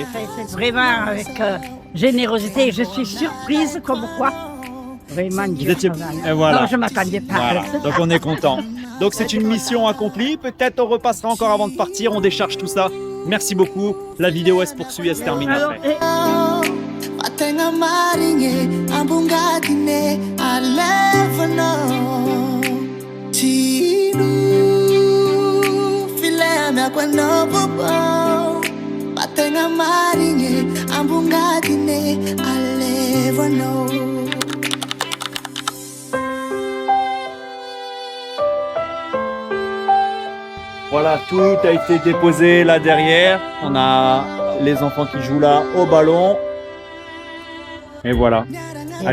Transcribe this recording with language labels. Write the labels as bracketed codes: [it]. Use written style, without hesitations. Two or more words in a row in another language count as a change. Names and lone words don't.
[fr] C'est vraiment avec générosité. Je suis surprise comme quoi. Vraiment, Vous Dieu étiez... travaille. Et voilà. Non, je ne m'attendais pas. Voilà, donc on est content. Donc c'est une mission accomplie. Peut-être on repassera encore avant de partir, on décharge tout ça. Merci beaucoup. La vidéo elle se poursuit, elle se termine Alors, après. Watenga maringe ambungatine alevano Chinu fileme kwano bobo Watenga maringe ambungatine alevano Voilà, tout a été déposé là derrière. On a les enfants qui jouent là au ballon. Et voilà. À qui